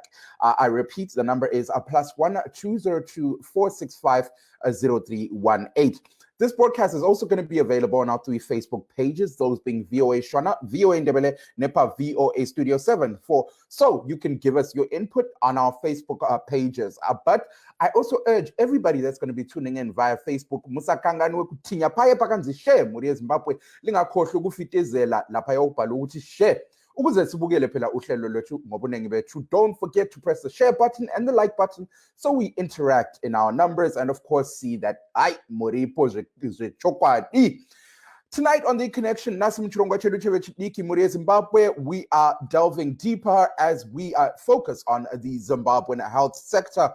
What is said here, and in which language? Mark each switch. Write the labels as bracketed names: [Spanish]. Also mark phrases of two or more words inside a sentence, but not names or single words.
[English] I repeat, the number is +1 202 465 0318. This broadcast is also going to be available on our 3 Facebook pages, those being VOA Shona, VOA Ndebele, Nepa, VOA Studio 7. So you can give us your input on our Facebook pages. But I also urge everybody that's going to be tuning in via Facebook, [Shona] musakangani wekuthinya phaye pakanzi share [North Ndebele] Muria Zimbabwe, lingakhohlwa ukufitezela lapha yokubhala ukuthi share. Ukuze sibukele phela uhlelo lwethu ngobunengi bethu. [English] Don't forget to press the share button and the like button so we interact in our numbers and of course see that Muripo chokwadi. Tonight on The Connection, [Shona] Nhasi muchirongwa chedu chevechidiki Muria Zimbabwe, [English] we are delving deeper as we focus on the Zimbabwean health sector.